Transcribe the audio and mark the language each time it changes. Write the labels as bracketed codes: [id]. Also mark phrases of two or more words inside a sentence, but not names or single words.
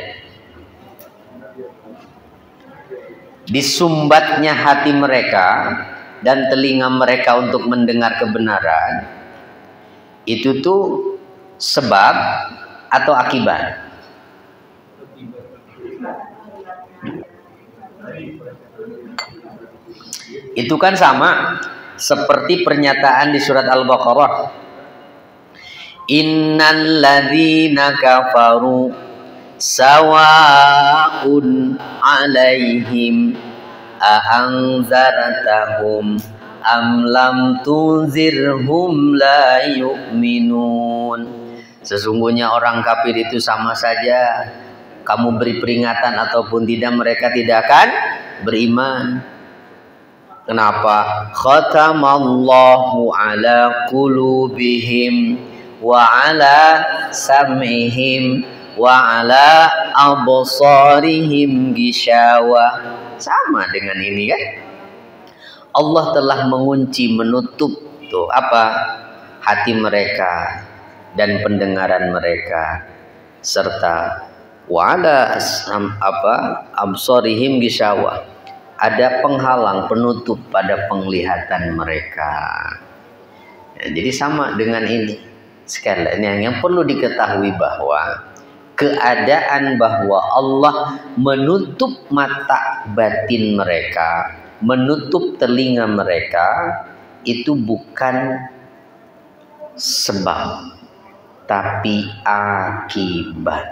[id] Disumbatnya hati mereka dan telinga mereka untuk mendengar kebenaran, itu tuh sebab atau akibat? Itu kan sama seperti pernyataan di surat Al-Baqarah. [ar] إن الذين كفروا سواء عليهم أأنذرتهم أم لم تنذرهم لا يؤمنون. [id] Sesungguhnya orang kafir itu sama saja, kamu beri peringatan ataupun tidak, mereka tidak akan beriman. Kenapa? [ar] ختم الله على قلوبهم وعلى سمعهم وعلى أبصارهم غشاوة. [id] Sama dengan ini kan? Allah telah mengunci, menutup tuh apa? Hati mereka dan pendengaran mereka, serta [ar] وعلى أبصارهم غشاوة. [id] Ada penghalang, penutup pada penglihatan mereka. Ya, jadi sama dengan ini. Sekalian yang perlu diketahui bahwa keadaan bahwa Allah menutup mata batin mereka, menutup telinga mereka, itu bukan sebab, tapi akibat.